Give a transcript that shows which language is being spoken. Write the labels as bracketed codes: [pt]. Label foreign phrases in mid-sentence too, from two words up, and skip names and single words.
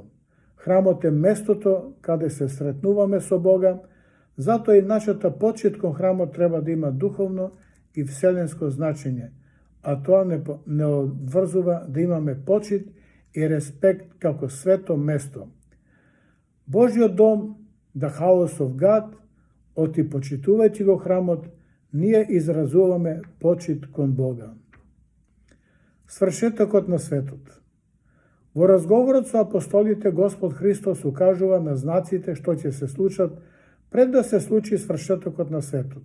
[mk] Храмот е местото каде се сретнуваме со Бога, затоа и нашата почит кон храмот треба да има духовно и вселенско значење, а тоа не одврзува да имаме почит и респект како свето место. Божјиот дом, [en] the house of God, [mk] оти почитувајќи го храмот, ние изразуваме почит кон Бога. Свршетокот на светот. Во разговорот со апостолите Господ Христос укажува на знаците што ќе се случат пред да се случи свршетокот на светот.